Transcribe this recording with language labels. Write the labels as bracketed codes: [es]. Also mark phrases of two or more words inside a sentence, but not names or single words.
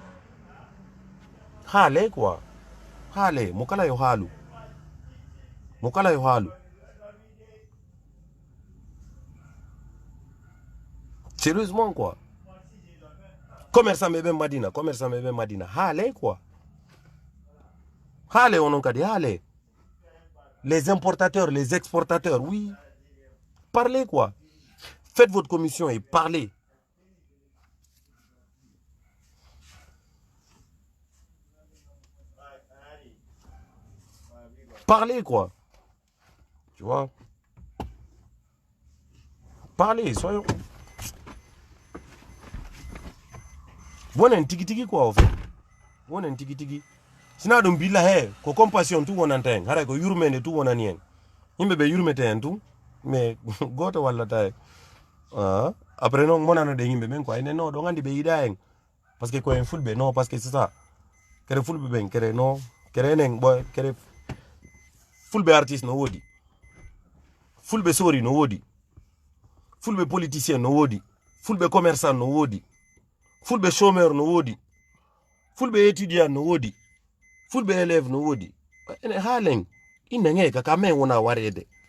[ff] hale quoi hale mo kala yo halu [fr] sérieusement quoi [ff] commerçant be madina hale quoi hale onon kadi hale [fr] les importateurs, les exportateurs, oui. Parlez quoi. Faites votre commission et parlez. Parlez quoi. Tu vois. Parlez, soyons. Bon un tiki quoi en fait. Bon un tiki. [ff] Sina dum billa he ko compassion tu wonanta en hara ko yurmende tu wonani en yimbe be yurmete en tu mais goto walla tay après non monano de yimbe men ko ay no do ngandi be yida en [fr] parce que [ff] ko en fulbe non [fr] parce que c'est ça [ff] kere fulbe ben kere no kere nen boy kere fulbe artiste no wodi fulbe sori no wodi fulbe politicien no wodi fulbe commerçant no wodi fulbe chômeur no wodi fulbe étudiant no wodi fulbe élève no wodi ene halen inenge ka men wona warede